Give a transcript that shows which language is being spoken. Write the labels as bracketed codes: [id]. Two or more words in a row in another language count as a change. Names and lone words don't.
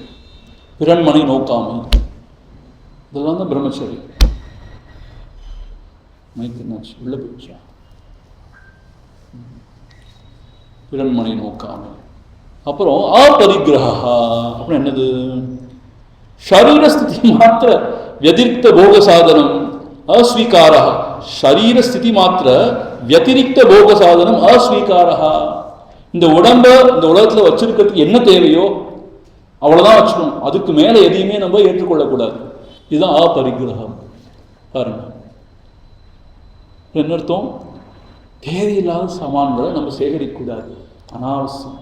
[ta] பிறன்மனை நோக்காமை, இதெல்லாம் தான் பிரம்மச்சரியம். மைத்தினாச்சு உள்ள போச்சா? பிறன்மனை நோக்காமை. அப்புறம் அப்பரிகிரஹா அப்படின்னு என்னது? [sa] शरीरस्थिति मात्र व्यतिरिक्त भोग साधनम अस्वीकारः. शरीरस्थिति मात्र व्यतिरिक्त भोग साधनम अस्वीकारः. [ta] இந்த உடம்ப இந்த உலகத்தில் வச்சிருக்கிறதுக்கு என்ன தேவையோ அவ்வளோதான் வச்சுக்கணும். அதுக்கு மேலே எதையுமே நம்ம ஏற்றுக்கொள்ளக்கூடாது. இதுதான் அப்பரிகிரகம். பாருங்க என்ன அர்த்தம்? தேவையில்லாத சாமான்களை நம்ம சேகரிக்கக்கூடாது, அனாவசியம்.